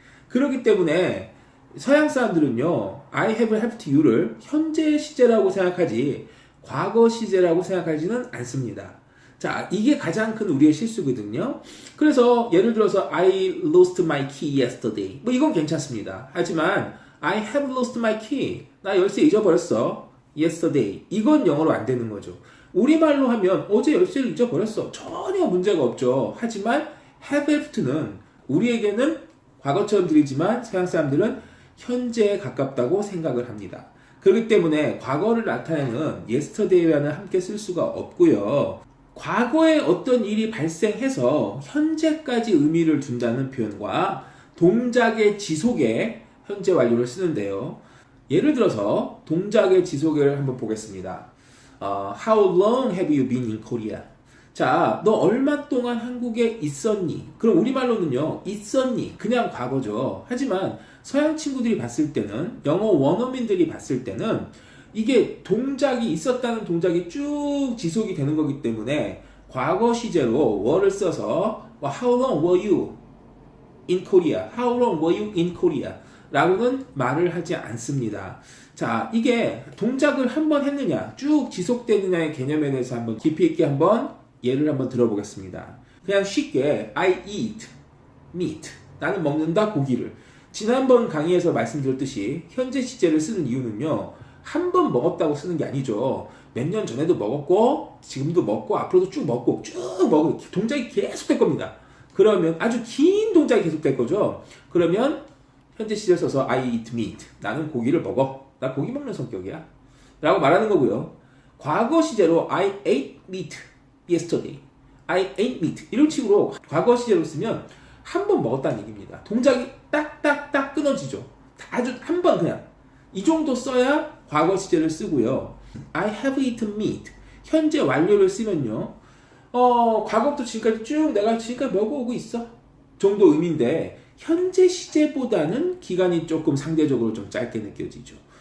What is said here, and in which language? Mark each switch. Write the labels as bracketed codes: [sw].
[ko] 그렇기 때문에 서양 사람들은요, [en] I have helped you [ko] 를 현재 시제라고 생각하지 과거 시제라고 생각하지는 않습니다. 자, 이게 가장 큰 우리의 실수거든요. [en] 그래서 예를 들어서 I lost my key yesterday. [ko] 뭐 이건 괜찮습니다. [en] 하지만 I have lost my key. [ko] 나 열쇠 잊어버렸어. yesterday. 이건 영어로 안 되는 거죠. 우리말로 하면 어제 열쇠를 잊어버렸어. 전혀 문제가 없죠. 하지만 have helped는 우리에게는 과거처럼 들리지만 서양 사람들은 현재에 가깝다고 생각을 합니다. 그렇기 때문에 과거를 나타내는 yesterday와는 함께 쓸 수가 없고요. 과거에 어떤 일이 발생해서 현재까지 의미를 준다는 표현과 동작의 지속에 현재 완료를 쓰는데요. 예를 들어서 동작의 지속을 한번 보겠습니다. [en] How long have you been in Korea? [ko] 자, 너 얼마 동안 한국에 있었니? 그럼 우리말로는요, 있었니? 그냥 과거죠. 하지만 서양 친구들이 봤을 때는, 영어 원어민들이 봤을 때는 이게 동작이 있었다는 동작이 쭉 지속이 되는 거기 때문에 과거 시제로 were를 써서 [en] How long were you in Korea? How long were you in Korea? [ko] 라고는 말을 하지 않습니다. 자, 이게 동작을 한번 했느냐, 쭉 지속되느냐의 개념에 대해서 한번 깊이 있게 한번 예를 한번 들어보겠습니다. [en] 그냥 쉽게 I eat meat. [ko] 나는 먹는다 고기를. 지난번 강의에서 말씀드렸듯이 현재 시제를 쓰는 이유는요, 한 번 먹었다고 쓰는 게 아니죠. 몇 년 전에도 먹었고 지금도 먹고 앞으로도 쭉 먹고 동작이 계속될 겁니다. 그러면 아주 긴 동작이 계속될 거죠. 그러면 현재 시제를 써서 [en] I eat meat. [ko] 나는 고기를 먹어. 나 고기 먹는 성격이야 라고 말하는 거고요. [en] 과거 시제로 I ate meat yesterday. I ate meat. [ko] 이런 식으로 과거 시제로 쓰면 한 번 먹었다는 얘기입니다. 동작이 딱딱딱 끊어지죠. 아주 한 번 그냥. 이 정도 써야 과거 시제를 쓰고요. [en] I have eaten meat. [ko] 현재 완료를 쓰면요. 과거부터 지금까지 쭉 내가 지금까지 먹어오고 있어. 정도 의미인데 현재 시제보다는 기간이 조금 상대적으로 좀 짧게 느껴지죠.